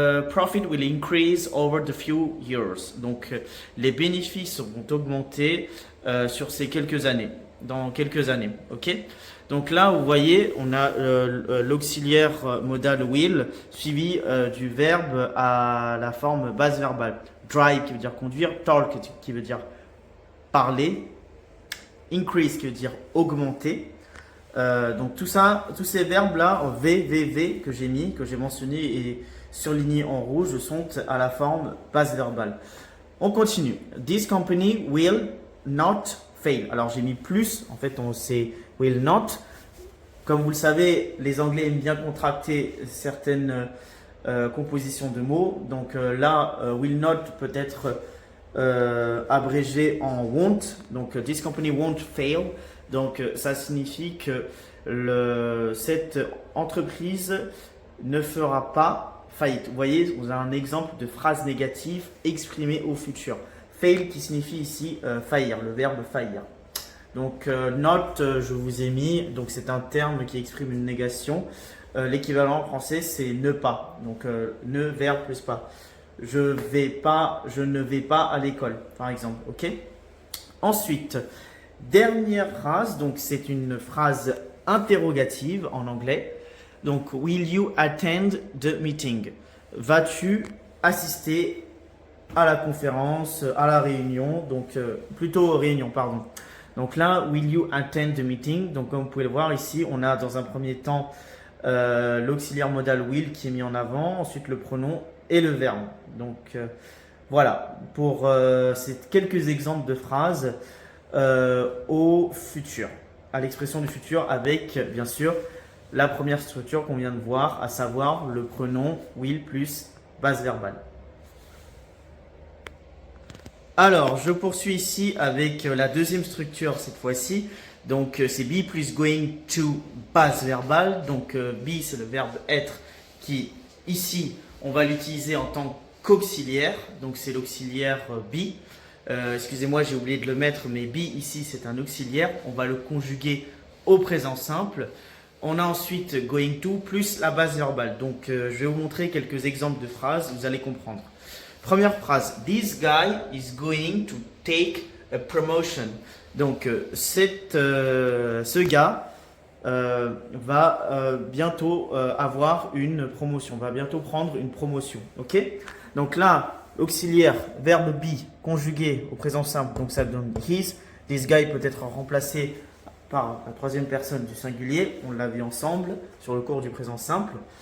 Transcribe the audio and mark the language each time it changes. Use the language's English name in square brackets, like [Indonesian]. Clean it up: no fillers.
[English] Profit will increase over the few years. [French] Donc les bénéfices vont augmenter sur ces quelques années. Dans quelques années. Ok. Donc là, vous voyez, on a l'auxiliaire modal will suivi du verbe à la forme base verbale. Drive qui veut dire conduire, talk qui veut dire parler, increase qui veut dire augmenter. Donc tous ces verbes-là, en VVV que j'ai mentionné et surligné en rouge, sont à la forme base verbale. On continue. [English] This company will not fail. [French] Alors j'ai mis plus, en fait c'est will not. Comme vous le savez, les Anglais aiment bien contracter certaines compositions de mots. Donc là, will not peut être abrégé en won't. Donc [English] this company won't fail. [French] Donc ça signifie que cette entreprise ne fera pas faillite. Vous voyez, vous avez un exemple de phrase négative exprimée au futur. Fail qui signifie ici faillir, le verbe faillir. Donc not, je vous ai mis, donc c'est un terme qui exprime une négation. L'équivalent en français c'est ne pas. Donc ne verbe plus pas. Je ne vais pas à l'école, par exemple. Ok. Ensuite, dernière phrase, donc c'est une phrase interrogative en anglais. Donc, [English] will you attend the meeting? [French] Vas-tu assister à la conférence, à la réunion? Donc, plutôt réunion, pardon. Donc là, [English] will you attend the meeting? [French] Donc, comme vous pouvez le voir ici, on a dans un premier temps l'auxiliaire modal will qui est mis en avant, ensuite le pronom et le verbe. Donc, voilà, pour ces quelques exemples de phrases au futur, à l'expression du futur avec, bien sûr, la première structure qu'on vient de voir, à savoir le pronom will plus base verbale. Alors, je poursuis ici avec la deuxième structure cette fois-ci. Donc, c'est be plus going to base verbale. Donc, be, c'est le verbe être qui, ici, on va l'utiliser en tant qu'auxiliaire. Donc, c'est l'auxiliaire be. Excusez-moi, j'ai oublié de le mettre, mais be ici, c'est un auxiliaire. On va le conjuguer au présent simple. On a ensuite going to plus la base verbale. Donc, je vais vous montrer quelques exemples de phrases, vous allez comprendre. Première phrase, [English] this guy is going to take a promotion. [French] Donc, ce gars va bientôt avoir une promotion, va bientôt prendre une promotion. Ok? Donc là, auxiliaire, verbe be, conjugué au présent simple, donc ça donne his. [English] This guy [French] peut être remplacé par la troisième personne du singulier, on l'a vu ensemble sur le cours du présent simple.